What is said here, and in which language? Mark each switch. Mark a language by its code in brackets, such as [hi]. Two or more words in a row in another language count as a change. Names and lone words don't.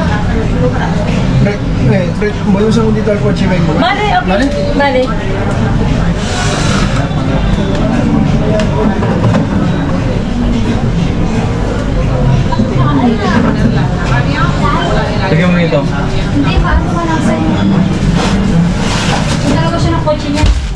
[es] Voy un segundito al coche y vengo. Vale, okay. Vale. [tl] Lagyan mo ito. Hindi, paano ka lang sa'yo? Talaga siya ng kotse niya.